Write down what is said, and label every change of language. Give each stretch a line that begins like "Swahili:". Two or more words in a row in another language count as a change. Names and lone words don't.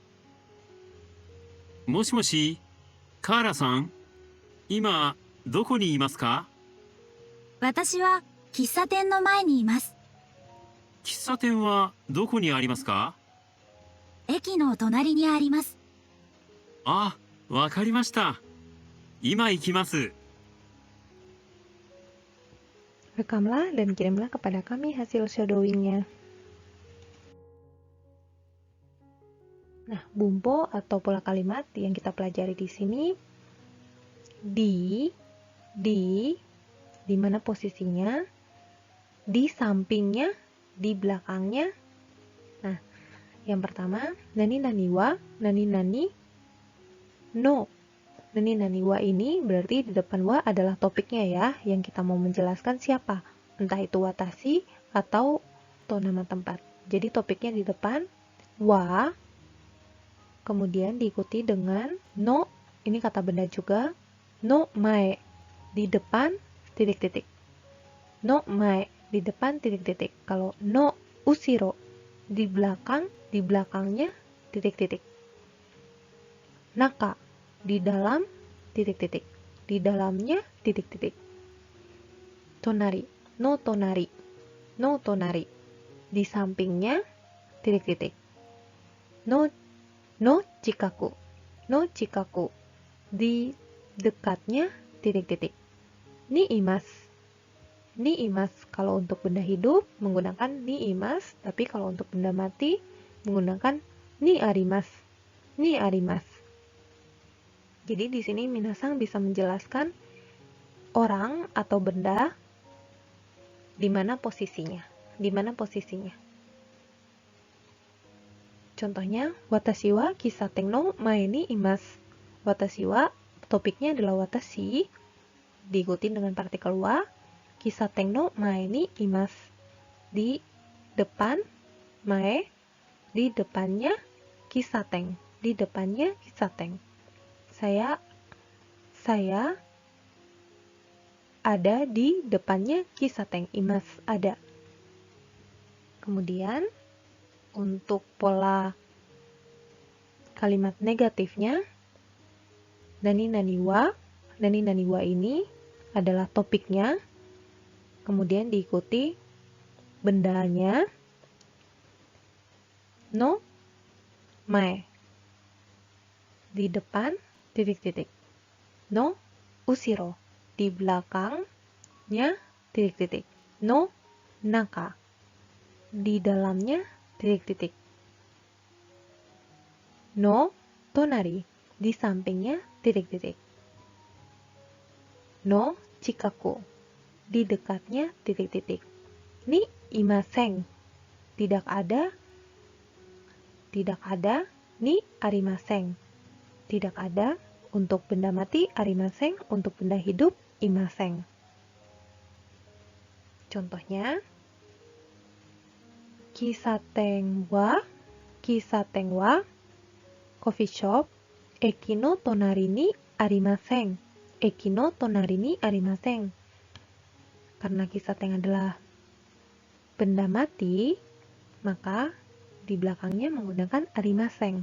Japanese: もしもし、カーラさん、今、どこにいますか？私は喫茶店の前にいます。喫茶店はどこにありますか？駅の隣にあります。あ、わかりました。今行きます。
Indonesian: Rekamlah dan kirimlah kepada kami hasil shadowingnya. Nah, bumpo atau pola kalimat yang kita pelajari di sini di mana posisinya, di sampingnya, di belakangnya. Nah, yang pertama,
Japanese: なになには、なになにの. なになには
Indonesian: ini berarti di depan wa adalah topiknya ya, yang kita mau menjelaskan siapa. Entah itu watashi atau nama tempat. Jadi topiknya di depan wa, kemudian diikuti dengan no, ini kata benda juga,
Japanese: の前,
Indonesian: di depan titik-titik.
Japanese: の前,
Indonesian: di depan titik-titik. Kalau
Japanese: の後ろ,
Indonesian: di belakang, di belakangnya titik-titik. Naka, di dalam titik-titik. Di dalamnya titik-titik.
Japanese: 隣、の隣. の隣.
Indonesian: Di sampingnya titik-titik.
Japanese: の近く。の近く.
Indonesian: Di dekatnya titik-titik.
Japanese: にいます。にいます.
Indonesian: Kalau untuk benda hidup menggunakan
Japanese: にいます,
Indonesian: tapi kalau untuk benda mati menggunakan
Japanese: にあります. にあります.
Indonesian: Jadi di sini minasang bisa menjelaskan orang atau benda di mana posisinya. Di mana posisinya. Contohnya,
Japanese: 私は喫茶店の前にいます. 私は,
Indonesian: topiknya adalah watashi, diikuti dengan partikel wa,
Japanese: 喫茶店の前にいます.
Indonesian: Di depan, mae, di depannya kisaten. Di depannya kisaten. Saya ada di depannya kisaten. Imas, ada. Kemudian, untuk pola kalimat negatifnya,
Japanese: なになには
Indonesian: ini adalah topiknya, kemudian diikuti bendanya,
Japanese: の前,
Indonesian: di depan, titik-titik,
Japanese: の後ろ,
Indonesian: di belakangnya, titik-titik,
Japanese: の中,
Indonesian: di dalamnya, titik-titik,
Japanese: の隣,
Indonesian: di sampingnya, titik-titik,
Japanese: の近く,
Indonesian: di dekatnya, titik-titik,
Japanese: にいません,
Indonesian: tidak ada,
Japanese: にありません,
Indonesian: tidak ada, untuk benda mati, arimasen, untuk benda hidup, imasen. Contohnya,
Japanese: 喫茶店は
English: coffee shop
Japanese: 駅の隣にありません. 駅の隣にありません.
Indonesian: Karena kisaten adalah benda mati, maka di belakangnya menggunakan arimasen.